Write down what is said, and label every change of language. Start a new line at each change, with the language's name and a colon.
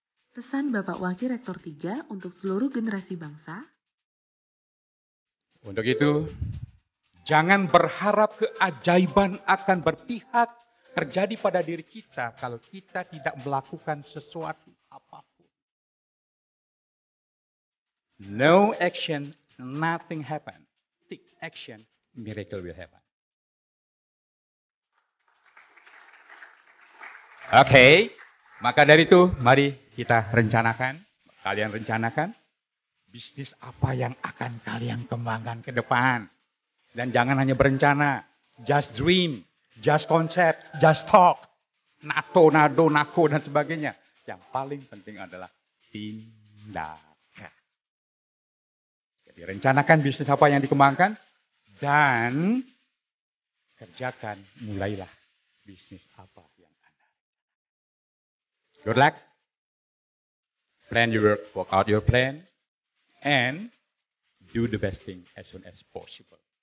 Indonesian: Pesan Bapak Wakil Rektor 3 untuk seluruh generasi bangsa. Untuk itu, jangan berharap keajaiban akan berpihak terjadi pada diri kita kalau kita tidak melakukan sesuatu apapun.
English: No action, nothing happen. Take action, miracle will happen.
Indonesian: Oke, maka dari itu mari kita rencanakan, kalian rencanakan bisnis apa yang akan kalian kembangkan ke depan. Dan jangan hanya berencana,
English: just dream. Just concept, just talk,
Indonesian: nado, nako, dan sebagainya. Yang paling penting adalah tindakan. Jadi rencanakan bisnis apa yang dikembangkan, dan kerjakan, mulailah bisnis apa yang Anda.
English: Good luck. Plan your work, work out your plan, and do the best thing as soon as possible.